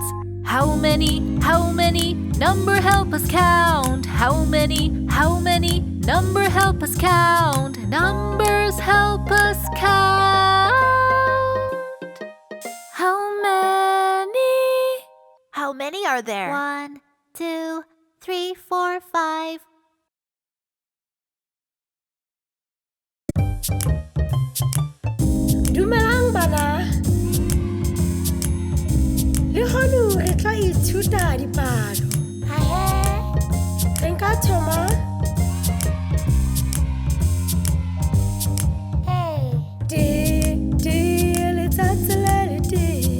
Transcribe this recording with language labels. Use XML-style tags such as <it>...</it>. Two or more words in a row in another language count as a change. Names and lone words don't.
<en>How many? Number, help us count. How many? Number, help us count. Numbers, help us count. How many are there? 1, 2, 3, 4, 5.</en> <st>Dumelang bana. Le hono re tla ithuta dipalo. Re nka thoma. Letsatsi le le tee.</st>